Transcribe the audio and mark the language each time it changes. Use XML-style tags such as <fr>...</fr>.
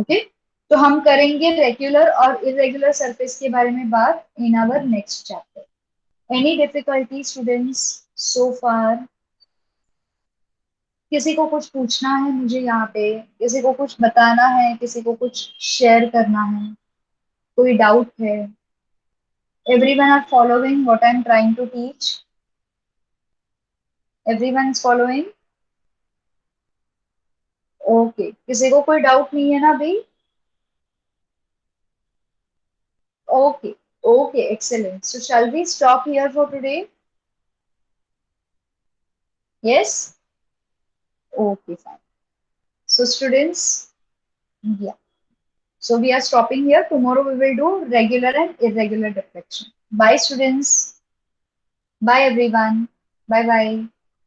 <hi>Okay, तो हम करेंगे रेगुलर और इरेगुलर सरफेस के बारे में बात</hi> <en>In our next chapter. Any difficulty students so far?</en> <hi>किसी को कुछ पूछना है मुझे यहाँ पे, किसी को कुछ बताना है, किसी को कुछ शेयर करना है, कोई डाउट है?</hi> <en>Everyone are following what I'm trying to teach? Everyone is following?</en> <hi>Okay, किसी को कोई डाउट नहीं है ना अभी?</hi> <en>Okay, okay, excellent. So shall we stop here for today? Yes? Okay, fine. So students, yeah. So we are stopping here. Tomorrow we will do regular and irregular deflection. Bye students. Bye everyone. Bye bye.</en>